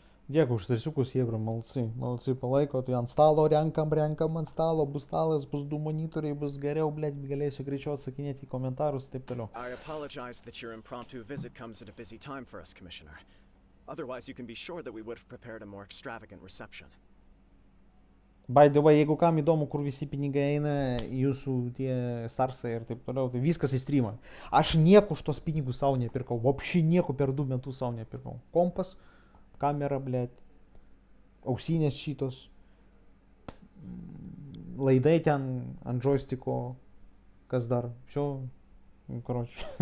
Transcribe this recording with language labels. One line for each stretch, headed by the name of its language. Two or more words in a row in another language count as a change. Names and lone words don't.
Lithuanian: Dėkui už tarsiukus, Hebra, malci palaiko, tai ant stalo renkam ant stalo, bus stalas, bus 2 monitoriai, bus geriau, blėt, galėsiu greičiau atsakinėti į komentarus, taip toliau.
English: I apologize that your impromptu visit comes at a busy time for us, Commissioner. Otherwise, you can be sure that we would have prepared a more extravagant reception. By the way,
Lithuanian: jeigu kam įdomu, kur visi pinigai eina, jūsų tie starsai ir taip toliau, tai viskas į streamą. Aš nieko už tos pinigus savo nepirkau, vopšiai nieko per 2 metus savo nepirkau. Kompas, kamera, blėt, ausinės šitos, laidai ten ant joystiko, kas dar, karočiui.